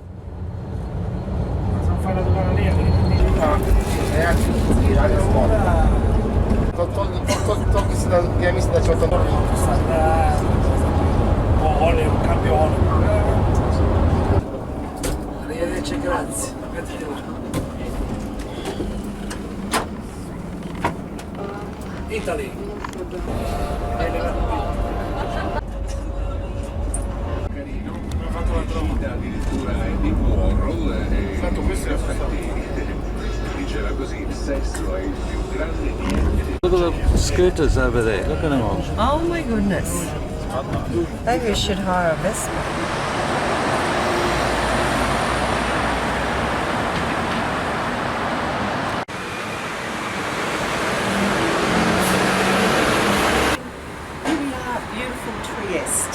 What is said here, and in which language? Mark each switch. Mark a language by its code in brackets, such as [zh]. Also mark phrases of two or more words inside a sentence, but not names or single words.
[hr] Ja mislim da će o tom... Oni u kampionu. [it] Arrivederci, grazie. [en] Italy. [it] Addirittura di Warhol diceva così, il sesso è il più grande niente. [en] Look at the scooters over there. Look at them all. Oh my goodness. Maybe we should hire a Vespa. Here we are at beautiful Trieste.